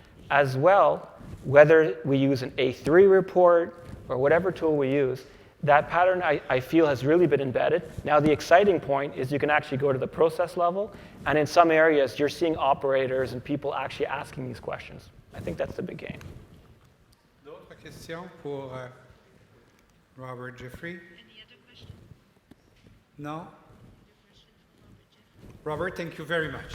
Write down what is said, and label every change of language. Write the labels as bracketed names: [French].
[English] As well, whether we use an A3 report or whatever tool we use, that pattern, I feel, has really been embedded. Now, the exciting point is you can actually go to the process level, and in some areas, you're seeing operators and people actually asking these questions. I think that's the big gain. [French] D'autres questions pour Robert Jeffrey? [English] Any other questions? No? Robert, thank you very much.